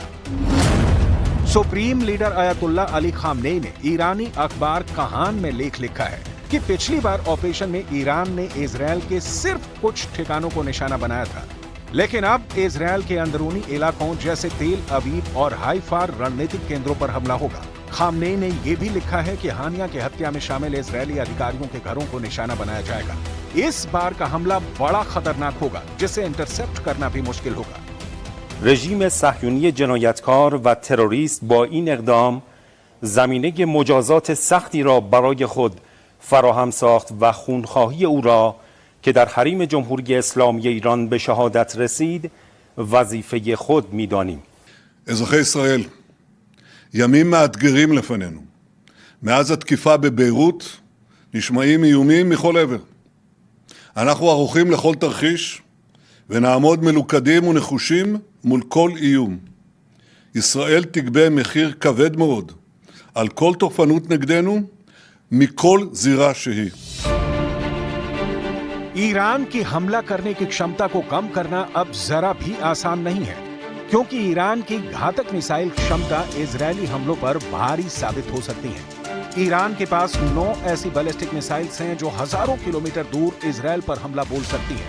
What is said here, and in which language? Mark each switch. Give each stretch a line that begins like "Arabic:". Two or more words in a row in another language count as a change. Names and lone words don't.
Hindi: सुप्रीम लीडर अयतुल्ला अली खामनेई ने ईरानी अखबार कहान में लेख लिखा है कि पिछली बार ऑपरेशन में ईरान ने इजरायल के सिर्फ कुछ ठिकानों को निशाना बनाया था, लेकिन अब इजरायल के अंदरूनी इलाकों जैसे तेल अवीव और हाइफा रणनीतिक केंद्रों पर हमला होगा। खामनेई ने यह भी लिखा है कि हानिया की हत्या में शामिल इजरायली अधिकारियों के घरों को निशाना बनाया जाएगा। इस बार का हमला बड़ा खतरनाक होगा, जिसे इंटरसेप्ट करना भी मुश्किल होगा।
Persian: رژیم صهیونی جنایتکار و تروریست با این اقدام زمینه مجازات سختی را برای خود فراهم ساخت و خونخواهی او را که در حریم جمهوری اسلامی ایران به شهادت رسید وظیفه خود می‌دانیم.
Hebrew: אזרחי ישראל, ימים מאתגרים לפנינו. מאז התקיפה בביירות נשמעים איומים מכל עבר. אנחנו ערוכים לכל תרחיש ונעמוד מלוכדים ונחושים מול כל איום. ישראל תגבה מחיר כבד מאוד על כל תופעות נגדנו מכל זירה שהיא.
Hindi: ईरान की हमला करने की क्षमता को कम करना अब जरा भी आसान नहीं है, क्योंकि ईरान की घातक मिसाइल क्षमता इजरायली हमलों पर भारी साबित हो सकती है। ईरान के पास 9 ऐसी बैलिस्टिक मिसाइल्स हैं जो हजारों किलोमीटर दूर इजरायल पर हमला बोल सकती हैं।